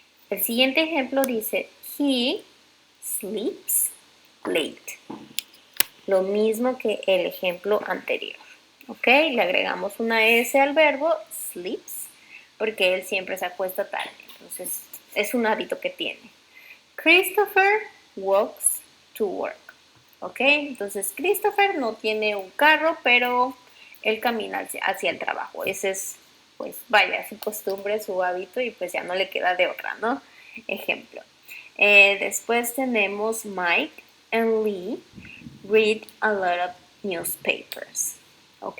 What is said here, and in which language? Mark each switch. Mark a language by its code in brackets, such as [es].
[es] El siguiente ejemplo dice, [en] he sleeps late. [es] Lo mismo que el ejemplo anterior. ¿Ok? Le agregamos una S al verbo sleeps porque él siempre se acuesta tarde. Entonces, es un hábito que tiene. [en] Christopher walks to work. [es] ¿Ok? Entonces, Christopher no tiene un carro, pero él camina hacia el trabajo. Ese es, pues, vaya, su costumbre, su hábito y pues ya no le queda de otra, ¿no? Ejemplo. Después tenemos [en] Mike and Lee read a lot of newspapers. [es] ¿Ok?